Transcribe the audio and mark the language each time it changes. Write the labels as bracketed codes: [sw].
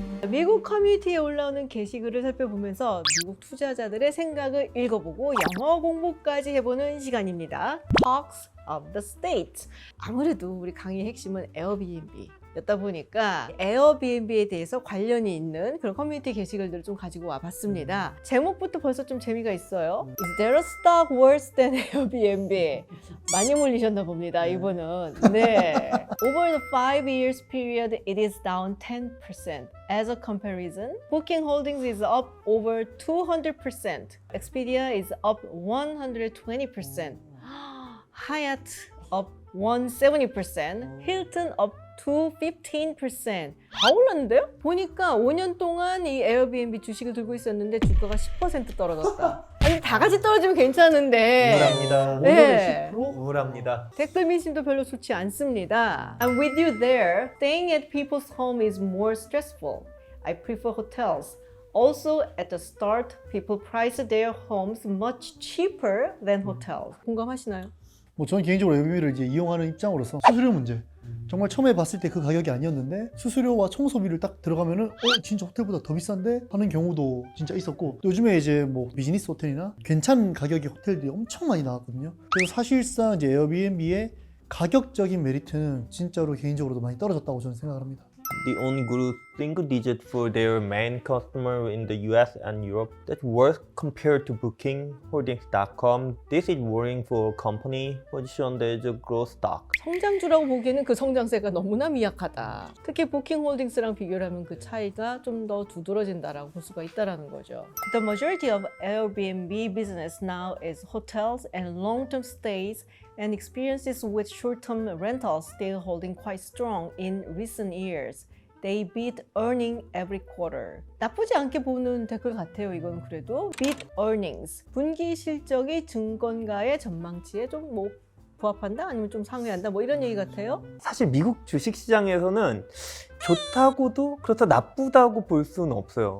[ko] 미국 커뮤니티에 올라오는 게시글을 살펴보면서 미국 투자자들의 생각을 읽어보고 영어 공부까지 해보는 시간입니다. [en] Talks of the State. [ko] 아무래도 우리 강의의 핵심은 에어비앤비 였다 보니까 에어비앤비에 대해서 관련이 있는 그런 커뮤니티 게시글들을 좀 가지고 와봤습니다. 제목부터 벌써 좀 재미가 있어요. [en] Is there a stock worse than Airbnb? [ko] 많이 몰리셨나 봅니다, 이분은. 네. [en] Over the 5 years period, it is down 10%. As a comparison, Booking Holdings is up over 200%. Expedia is up 120%. Hyatt up 170%. Hilton up to 15%. [ko] 다 올랐는데요? 보니까 5년 동안 이 에어비앤비 주식을 들고 있었는데 주가가 10% 떨어졌다. 아니 다 같이 떨어지면 괜찮은데. 우울합니다. 네. 우울합니다. 댓글 민심도 별로 좋지 않습니다. [en] I'm with you there. Staying at people's home is more stressful. I prefer hotels. Also, at the start, people priced their homes much cheaper than hotels. [ko] 공감하시나요? 뭐 저는 개인적으로 에어비앤비를 이제 이용하는 입장으로서 수수료 문제 정말 처음에 봤을 때 그 가격이 아니었는데 수수료와 청소비를 딱 들어가면은 진짜 호텔보다 더 비싼데 하는 경우도 진짜 있었고, 또 요즘에 이제 뭐 비즈니스 호텔이나 괜찮은 가격의 호텔들이 엄청 많이 나왔거든요. 그래서 사실상 이제 에어비앤비의 가격적인 메리트는 진짜로 개인적으로도 많이 떨어졌다고 저는 생각을 합니다. [en] They only grew single digit for their main customer in the US and Europe. That's worse compared to bookingholdings.com. This is worrying for a company positioned as a growth stock. [ko] 성장주라고 보기에는 그 성장세가 너무나 미약하다. 특히 부킹홀딩스랑 비교를 하면 그 차이가 좀 더 두드러진다라고 볼 수가 있다는 거죠. [en] The majority of Airbnb business now is hotels and long-term stays, and experiences with short-term rentals still holding quite strong in recent years. They beat earning every quarter. [ko] 나쁘지 않게 보는 댓글 같아요. 이건 그래도 beat earnings. 분기 실적이 증권가의 전망치에 좀 뭐 부합한다? 아니면 좀 상회한다? 뭐 이런 얘기 같아요. 사실 미국 주식시장에서는 좋다고도 그렇다 나쁘다고 볼 수는 없어요.